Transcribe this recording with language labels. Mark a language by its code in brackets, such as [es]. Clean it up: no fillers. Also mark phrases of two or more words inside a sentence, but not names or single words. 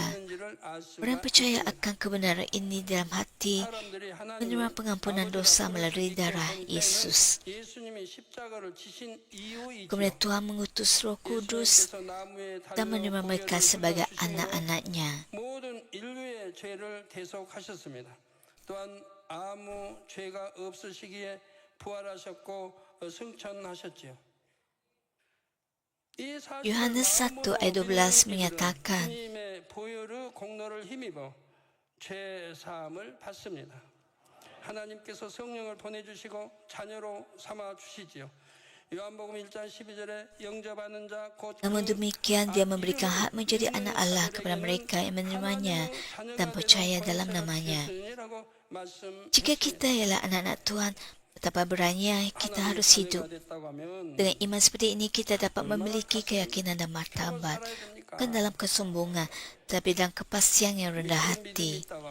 [ms] Orang percaya akan kebenaran ini dalam hati, menerima pengampunan dosa melalui darah Yesus. Kemudian Tuhan mengutus Roh Kudus dan menerima mereka sebagai anak-anaknya. [ko] 또한 아무 죄가 없으시기에 부활하셨고 승천하셨지요. [ms] Yohanes 1 ayat 12 menyatakan, [ko] 주님의 보혈의 공로를 힘입어 죄 사함을 받습니다. 하나님께서 성령을 보내주시고 자녀로 삼아 주시지요. 요한복음 1장 12절에 영접하는 자 곧 [ms] namun demikian dia memberikan hak menjadi anak Allah kepada mereka yang menerimanya dan percaya dalam namanya. Jika kita ialah anak-anak Tuhan, betapa beraninya kita harus hidup. Dengan iman seperti ini kita dapat memiliki keyakinan dan martabat, bukan dalam kesombongan, tapi dalam kepastian yang rendah hati.